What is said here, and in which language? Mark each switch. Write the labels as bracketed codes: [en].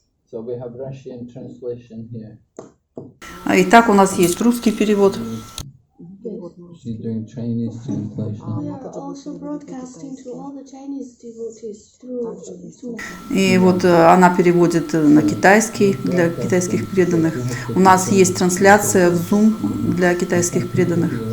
[en] So we have Russian translation here. [ru] Итак, у нас есть русский перевод. [en] She's doing Chinese translation. We are also broadcasting to all the Chinese devotees through. [ru] И вот она переводит на китайский для китайских преданных. У нас есть трансляция в Zoom для китайских преданных.